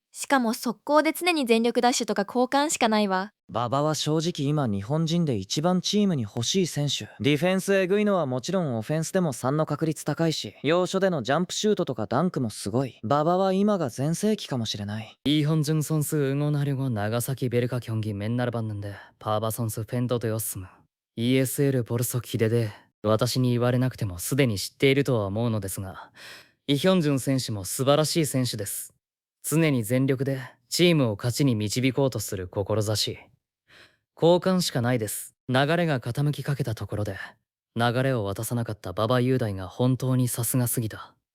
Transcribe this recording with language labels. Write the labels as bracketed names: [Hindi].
[Japanese] しかも速攻で常に全力ダッシュとか交換しかないわ。馬場は正直今日本人で一番チームに欲しい選手。ディフェンスえぐいのはもちろんオフェンスでも3の確率高いし、要所でのジャンプシュートとかダンクもすごい。馬場は今が全盛期かもしれない。 [Korean] 이현준 선수 응원하려고 나가사키 베르카 경기 맨날 봤는데 바바 선수 팬도 되었음. ESL 벌써 기대돼. [Japanese] 私に言われなくてもすでに知っているとは思うのですが、イヒョンジュン選手も素晴らしい選手です。常に全力でチームを勝ちに導こうとする志。交換しかないです。流れが傾きかけたところで、流れを渡さなかった馬場雄大が本当にさすがすぎた。